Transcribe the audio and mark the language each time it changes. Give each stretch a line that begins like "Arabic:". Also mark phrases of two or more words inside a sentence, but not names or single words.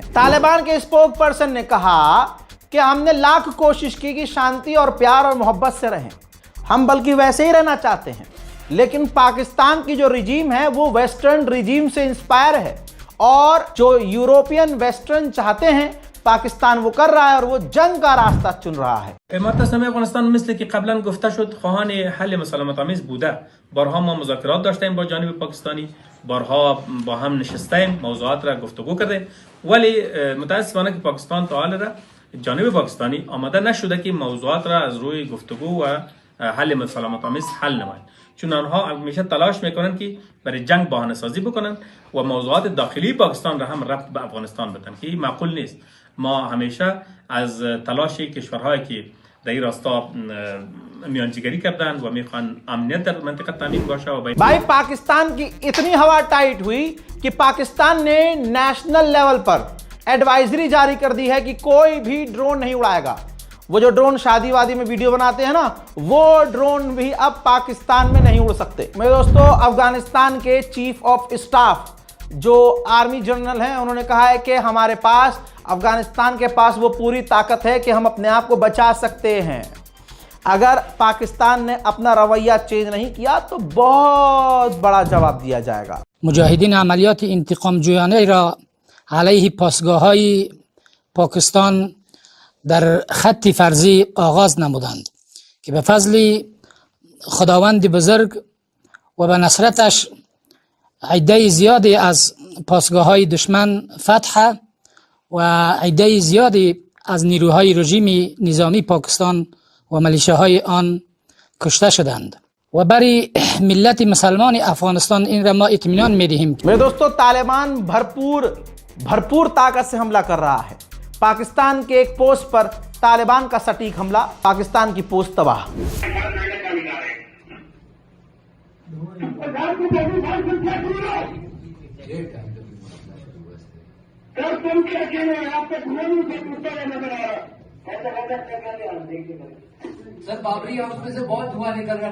Hindi: तालिबान के स्पोक पर्सन ने कहा कि हमने लाख कोशिश की कि शांति और प्यार और मोहब्बत से रहें, हम बल्कि वैसे ही रहना चाहते हैं, लेकिन पाकिस्तान की जो रिजीम है वो
English: western regime
Hindi: से इंस्पायर है और जो
English: European Western
Hindi: चाहते हैं पाकिस्तान वो कर रहा है और वो जंग का रास्ता चुन रहा है.
Persian: امارات اسلامی افغانستان مثل که قبلا گفته شد خواهان حل مسالمت آمیز بوده. بارها ما مذاکرات داشتیم با جانب پاکستانی، بارها با هم نشستیم، موضوعات را گفتگو کردیم، ولی متاسفانه که پاکستان تا حال را جانب پاکستانی آماده نشده که موضوعات را از روی گفتگو و حل مسالمت آمیز حل نمایند. چون آنها همیشه تلاش میکنن که برای جنگ بهانه سازی بکنن و موضوعات داخلی پاکستان را هم ربط به افغانستان بدن که این معقول نیست. ما همیشه از تلاش کشورهایی که در این راستا میانجیگری کردن و میخوان امنیت در منطقه تامین باشه و
Hindi: भाई पाकिस्तान की इतनी हवा टाइट हुई कि पाकिस्तान ने
English: national level
Hindi: पर एडवाइजरी जारी कर दी है कि कोई भी ड्रोन नहीं उड़ाएगा. वो जो ड्रोन शादी वादी में वीडियो बनाते हैं ना, वो ड्रोन भी अब पाकिस्तान में नहीं उड़ सकते. मेरे दोस्तों, अफगानिस्तान के
English: chief of staff
Hindi: जो
English: army general
Hindi: हैं, उन्होंने कहा है कि हमारे पास, अफगानिस्तान के पास वो पूरी ताकत है कि हम अपने आप को बचा सकते हैं. अगर पाकिस्तान ने अपना रवैया चेंज नहीं किया तो बहुत बड़ा जवाब दिया जाएगा.
Persian: مجاهدین عملیات انتقام جویانه را علیه پاسگاه‌های پاکستان در خط فرضی آغاز نمودند که به فضل خداوند بزرگ و به نصرتش عده زیادی از پاسگاه‌های دشمن فتح و عده زیادی از نیروهای رژیم نظامی پاکستان و ملیشه‌های آن کشته شدند و برای ملت مسلمان افغانستان این را ما اطمینان می‌دهیم.
Hindi: मेरे दोस्तों, तालिबान भरपूर ताकत से हमला कर रहा है. पाकिस्तान के एक पोस्ट पर तालिबान का सटीक हमला, पाकिस्तान की पोस्ट तबाह. सर, बाबरी हाउस में से बहुत धुआं निकल रहा है.